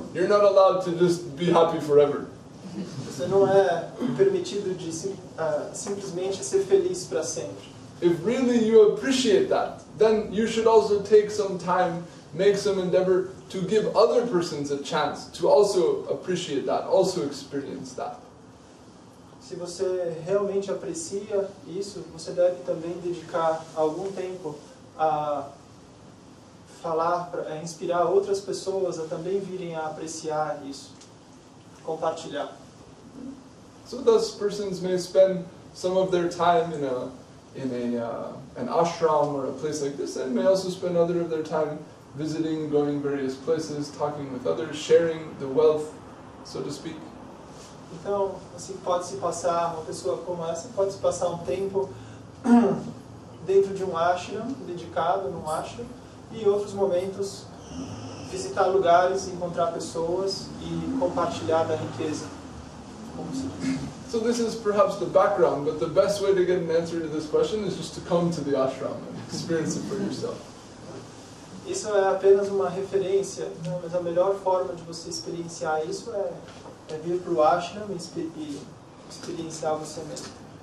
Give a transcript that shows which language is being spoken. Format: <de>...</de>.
<en>You're not allowed to just be happy forever.</en> <pt>Você não é permitido de simplesmente ser feliz para sempre.</pt> <en>If really you appreciate that, then you should also take some time, make some endeavor to give other persons a chance to also appreciate that, also experience that.</en> <pt>Se você realmente aprecia isso, você deve também dedicar algum tempo a falar, a inspirar outras pessoas a também virem a apreciar isso, compartilhar.</pt> <en>So thus persons may spend some of their time in an ashram or a place like this, and may also spend other of their time visiting, going various places, talking with others, sharing the wealth, so to speak.</en> <pt>Então, assim, pode-se passar, uma pessoa como essa, pode-se passar um tempo dentro de um ashram, dedicado num ashram, e em outros momentos visitar lugares, encontrar pessoas e compartilhar da riqueza. Como se diz.</pt> <en>So this is perhaps the background, but the best way to get an answer to this question is just to come to the ashram and experience it for yourself.</en> <pt>Isso é apenas uma referência, né? Mas a melhor forma de você experienciar isso é vir para o ashram e experienciar você mesmo.</pt>